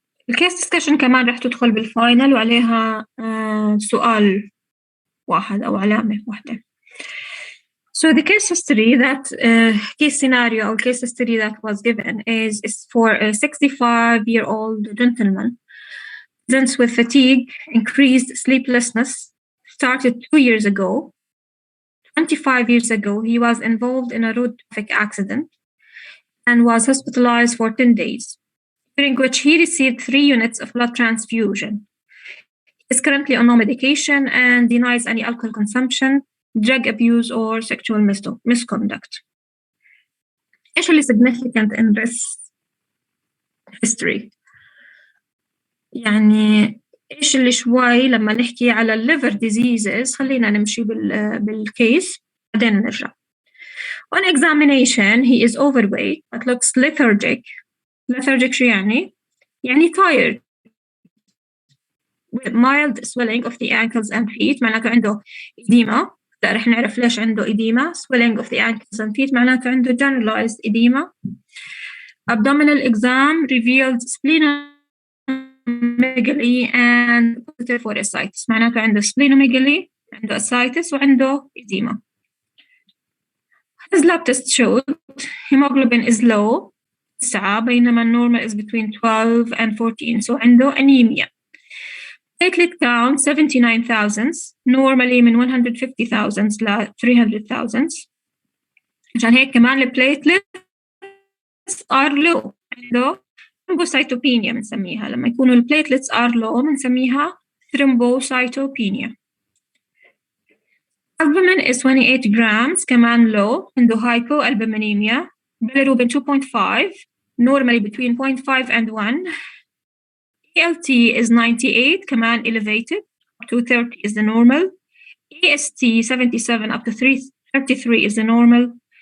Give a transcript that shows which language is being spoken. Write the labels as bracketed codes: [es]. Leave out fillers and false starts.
[ar] الكيس ديسكشن كمان رح تدخل بالفاينل وعليها سؤال واحد أو علامة واحدة. [en] So the case history that case scenario or case history that was given is for a 65-year-old gentleman presents with fatigue, increased sleeplessness, started 2 years ago. 25 years ago, he was involved in a road traffic accident and was hospitalized for 10 days, during which he received 3 units of blood transfusion. He is currently on no medication and denies any alcohol consumption, drug abuse, or sexual misconduct. [ar] إيش اللي [en] significant in this history؟ [ar] يعني إيش اللي شوي لما نحكي على liver diseases خلينا نمشي بالكيس بعدين نرجع. [en] On examination, he is overweight but looks lethargic. Lethargic [ar] شو يعني؟ يعني [en] tired. With mild swelling of the ankles and feet [ar] معناته عنده [en] edema. [ar] لا رح نعرف ليش عنده edema. [en] Swelling of the ankles and feet [ar] معناته عنده [en] generalized edema. Abdominal exam revealed splenomegaly and positive for ascites. [ar] معناته عنده splenomegaly, عنده ascites وعنده edema. [en] His lab test showed hemoglobin is low 9 [ar] بينما النورمال [en] is between 12 and 14, so عنده anemia. Platelet count 79,000 normally من 150,000 ل 300,000. [ar] عشان هيك كمان البليتلتس [en] are low. [ar] عنده thrombocytopenia بنسميها. لما يكونوا البليتلتس [en] are low [ar] بنسميها thrombocytopenia. [en] Albumin is 28 grams [ar] كمان [en] low. عنده hypoalbuminemia. Bilirubin 2.5 normally between 0.5 and 1. ALT is 98 [ar] كمان [en] elevated up to 30 is the normal. AST 77 up to 33 is the normal.